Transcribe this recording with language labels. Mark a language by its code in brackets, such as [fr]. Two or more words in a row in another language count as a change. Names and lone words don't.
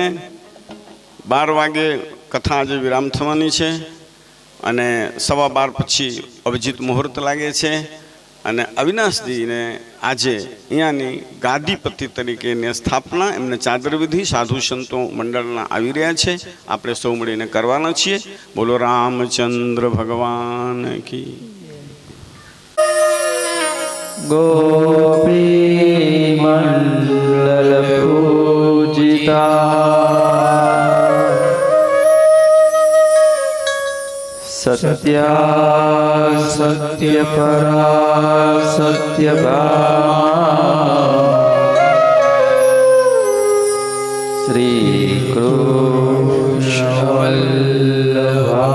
[gu] 12 વાગે કથા આજે વિરામ થવાની છે અને 12:15 પછી અભિજીત મુહૂર્ત લાગે છે. અને અવિનાશજીને આજે અહીંયાની ગાદીપતિ તરીકેની સ્થાપના, એમને ચાદર વિધિ સાધુ સંતો મંડળના આવી રહ્યા છે. આપણે સૌ મળીને કરવાના છીએ. બોલો રામચંદ્ર ભગવાન કી. [sa] गोपी मंडल पूजिता सत्या सत्य परा सत्य श्री कृष्ण वल्लभ